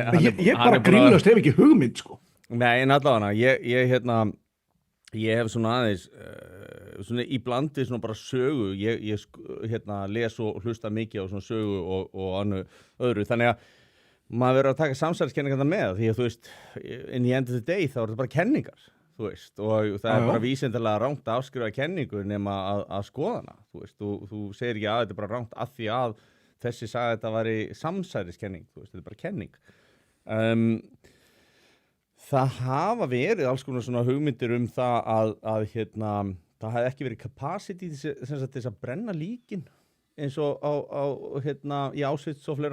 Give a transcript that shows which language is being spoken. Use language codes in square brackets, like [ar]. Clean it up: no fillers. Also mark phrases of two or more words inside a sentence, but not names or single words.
[is] Ég bara grínlaust hef ekki hugmynd, sko. Nei, en allavega, ég hef svona aðeins svona í blandi svona bara sögu, ég les og hlusta mikið á svona sögu og öðru, þannig að maður verður að taka samsæriskenningarna með, því að þú veist, [en] in the end of the day [is] þá er þetta bara kenningar, þú veist, og það er bara vísindalega rangt að afskrifa kenningu nema að skoða hana, þú veist, þú segir ekki að þetta er bara rangt af því að þessi sagði að þetta væri samsæriskenning, þú veist, þetta er bara kenning. Það hafa verið alls konar svona hugmyndir það að það hefði ekki verið capacity til þess að brenna líkin eins og í Auschwitz og fleira.